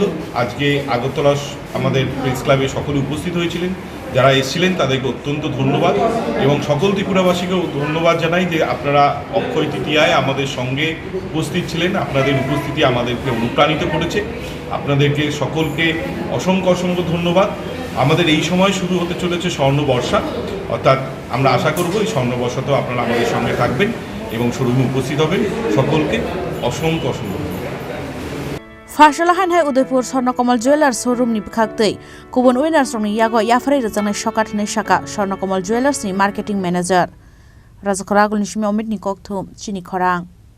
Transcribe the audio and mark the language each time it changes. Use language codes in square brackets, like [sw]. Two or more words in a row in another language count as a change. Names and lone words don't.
[bn] আজকে আগরতলা আমাদের প্রেস ক্লাবে সকলে উপস্থিত হয়েছিলেন যারা এসেছিলেন তাদেরকে অত্যন্ত ধন্যবাদ এবং সকল ত্রিপুরাবাসীকেও ধন্যবাদ জানাই যে আপনারা অক্ষয় তৃতীয়ায় আমাদের সঙ্গে উপস্থিত ছিলেন আপনাদের উপস্থিতি আমাদেরকে অনুপ্রাণিত করেছে আপনাদেরকে সকলকে অসংখ্য ধন্যবাদ আমাদের এই সময় শুরু হতে চলেছে স্বর্ণবর্ষা অর্থাৎ আমরা আশা করব এই স্বর্ণবর্ষাতেও আপনারা আমাদের সঙ্গে থাকবেন এবং শোরুমে উপস্থিত হবেন সকলকে অসংখ্য [trk] Fasalahan hai Udaipur SwarnakamalJewellers showroom ni bukhaktei kubun winners rong ni yago YapharwiRwkha Sokat ni shaka SwarnakamalJewellers ni [en] marketing manager [trk] Khorang ni Chini Khorang